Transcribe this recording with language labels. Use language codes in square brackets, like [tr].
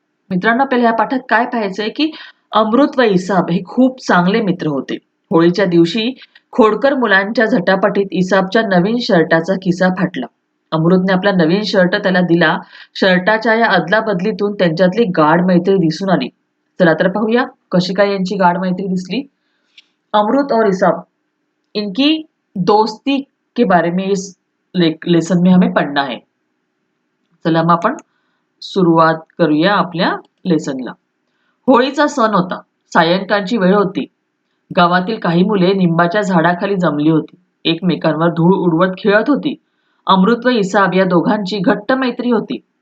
[mr] मित्रांनो, पहिले या पाठात काय पाहायचंय की अमृत व इसाब हे खूप चांगले मित्र होते. होळीच्या दिवशी खोडकर मुलांच्या झटापटीत इसाबच्या नवीन शर्टाचा खिसा फाटला. अमृतने आपला नवीन शर्ट त्याला दिला. शर्टाच्या या अदला बदलीतून त्यांच्यातली गाढ मैत्री दिसून आली. चला तर पाहूया कशी काय यांची गाढ मैत्री दिसली. [hi] अमृत और इसाब इनकी दोस्ती के बारे में इस लेसन में हमें पढ़ना है. [mr] चला मग आपण सुरुवात करूया आपल्या लेसनला. होळीचा सण होता. सायंकाळची वेळ होती. गावातील काही मुले निंबाच्या झाडाखाली जमली होती. एकमेकांवर धूळ उडवत खेळत होती. अमृत व इसाब या दोघांची घट्ट मैत्री होती.